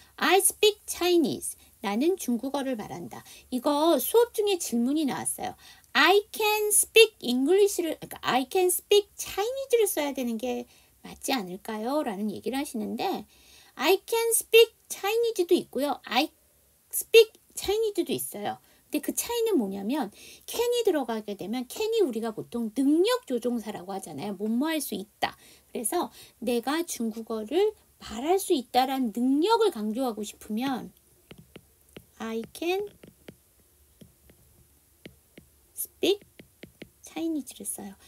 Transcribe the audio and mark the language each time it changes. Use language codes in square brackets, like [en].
[en] I speak Chinese. [ko] 나는 중국어를 말한다. 이거 수업 중에 질문이 나왔어요. [en] I can speak English [ko] 를, 그러니까 [en] I can speak Chinese [ko] 를 써야 되는 게 맞지 않을까요? 라는 얘기를 하시는데 [en] I can speak Chinese [ko] 도 있고요. [en] I speak Chinese [ko] 도 있어요. 근데 그 차이는 뭐냐면 can이 들어가게 되면 can이 우리가 보통 능력 조종사라고 하잖아요. 뭐뭐 할 수 있다. 그래서 내가 중국어를 말할 수 있다라는 능력을 강조하고 싶으면 [en] I can speak Chinese [ko] 를 써요.